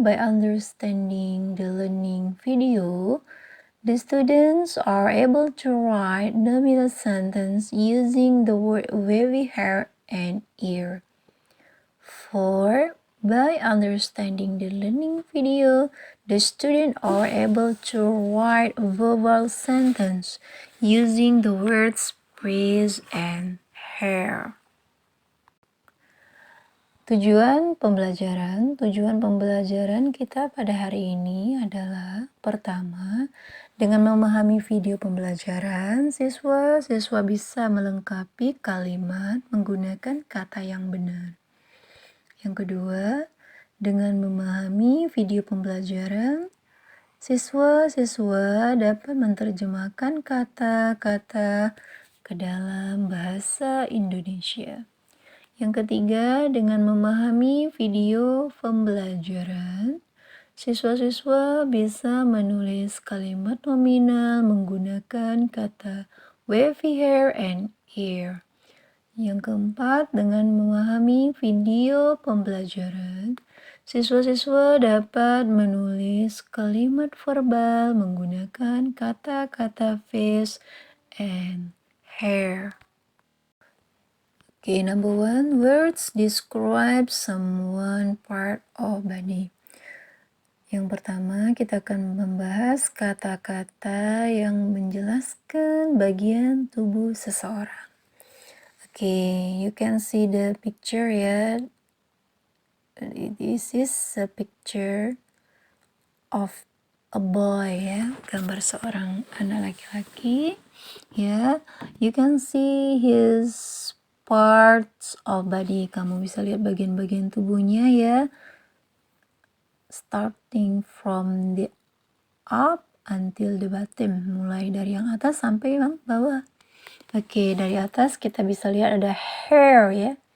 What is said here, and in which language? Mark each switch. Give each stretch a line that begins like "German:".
English: By understanding the learning video, the students are able to write the middle sentence using the word wavy hair and ear. 4. By understanding the learning video, the students are able to write a verbal sentence using the words breeze and hair.
Indonesian: Tujuan pembelajaran kita pada hari ini adalah pertama, dengan memahami video pembelajaran, siswa bisa melengkapi kalimat menggunakan kata yang benar. Yang kedua, dengan memahami video pembelajaran, siswa dapat menerjemahkan kata-kata ke dalam bahasa Indonesia. Yang ketiga, dengan memahami video pembelajaran, siswa bisa menulis kalimat nominal menggunakan kata wavy hair and ear. Yang keempat, dengan memahami video pembelajaran, siswa dapat menulis kalimat verbal menggunakan kata-kata face and hair.
English: Okay, number 1, words describe someone part of body.
Indonesian: Yang pertama, kita akan membahas kata-kata yang menjelaskan bagian tubuh seseorang.
English: Okay, you can see the picture ya. This is a picture of a boy ya,
Indonesian: gambar seorang anak laki-laki ya.
English: You can see his parts of body.
Indonesian: Kamu bisa lihat bagian-bagian tubuhnya ya.
English: Starting from the up until the bottom.
Indonesian: Mulai dari yang atas sampai yang bawah. Oke, dari atas kita bisa lihat ada hair ya.